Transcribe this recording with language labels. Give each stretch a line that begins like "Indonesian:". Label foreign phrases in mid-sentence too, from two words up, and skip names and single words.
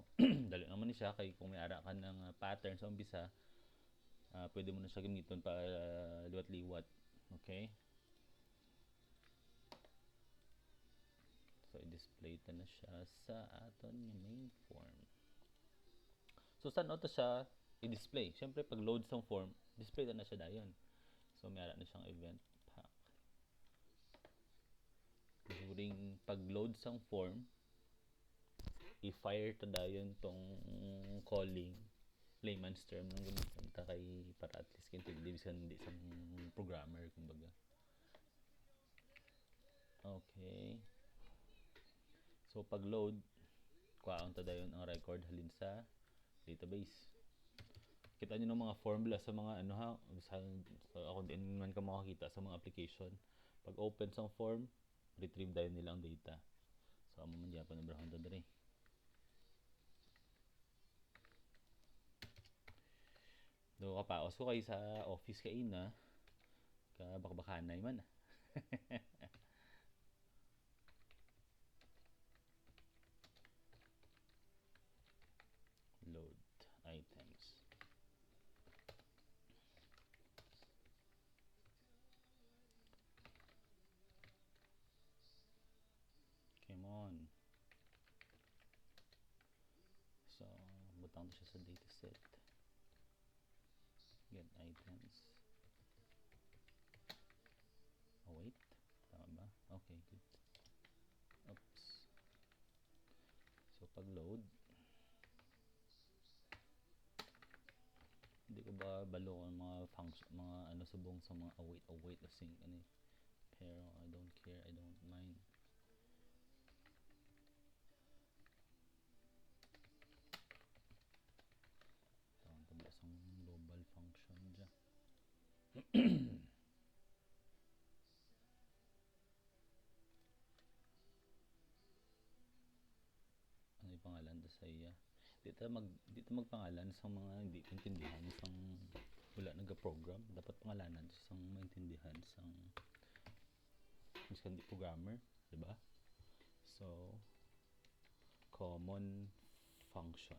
Hiligaynon: Dali naman siya kay kung may ara ka ng pattern sa umpisa, pwede mo na siya gamiton pa liwat-liwat. Okay? So, i-display ta na siya sa aton nga main form. So, saan to siya i-display? Siyempre, pag load sa form, display na siya dayon. So, may ara na siyang
English: event pack.
Hiligaynon: during pag-load sang form, i-fire ta dayon tong calling
English: layman's term
Hiligaynon: nang gamiton ta kay para at least kintindi bisan hindi sang programmer kumbaga. Okay. So pag load, kuhaan ta dayon ang record halin sa database. Kita niyo ng mga formula sa mga ano ha, sa ako din man ka makakita sa mga application. Pag open sa form, retrieve dayon nila ang data. So amo man gyapon ibrahon ta diri. Do kapaos ko kay sa office kay ina ka bakbakanay man.
English: Load items. Come on.
Hiligaynon: So, butang siya sa dataset.
English: Get items. Oh, wait.
Hiligaynon: Tama ba?
English: Okay, good.
Hiligaynon: Oops. So, pag load, hindi ko ba balo ang mga function, mga ano subong sa mga
English: await async
Hiligaynon: ano pero
English: I don't care, I don't mind.
Hiligaynon: Tawag tabla sa
English: global function
Hiligaynon: dyan. Ano yung pangalan to sa iya? Dito magpangalan sa mga hindi intindihan sang wala nag-program. Dapat pangalanan sang maintindihan sang miskan di programmer, di ba?
English: So, common function.